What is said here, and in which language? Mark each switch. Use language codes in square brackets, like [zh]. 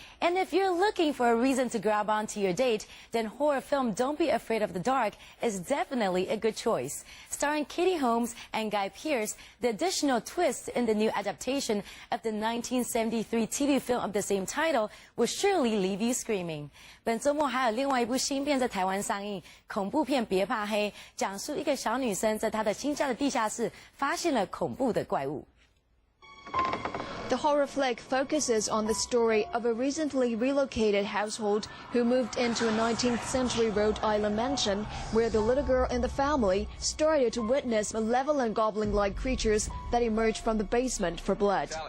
[en] And if you're looking for a reason to grab onto your date, then horror film Don't Be Afraid of the Dark is definitely a good choice. Starring Katie Holmes and Guy Pearce, the additional twist in the new adaptation of the 1973 TV film of the same title will surely leave you screaming. [zh] 本周末还有另外一部新片在台湾上映，恐怖片别怕黑，讲述一个小女生在她的新家的地下室发现了恐怖的怪物。 [en] The horror flick focuses on the story of a recently relocated household who moved into a 19th century Rhode Island mansion where the little girl in the family started to witness malevolent goblin-like creatures that emerged from the basement for blood.